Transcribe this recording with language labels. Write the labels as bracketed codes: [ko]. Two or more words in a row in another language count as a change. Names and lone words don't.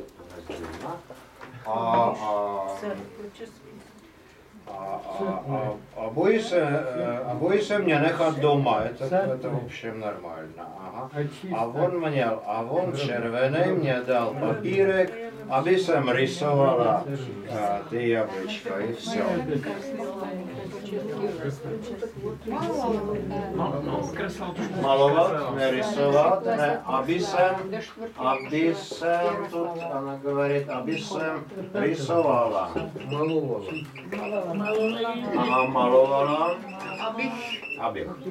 [ru] Боится мне нехать дома. Это в общем нормально. Ага. А вон червеный мне дал папирек, [cs] aby jsem rysovala ty jablečka [ru] и все. Маловать, не рисовать, не, [cs] aby jsem, [ru] тут она говорит, [cs] aby jsem rysovala. Ага, malovala. Abych.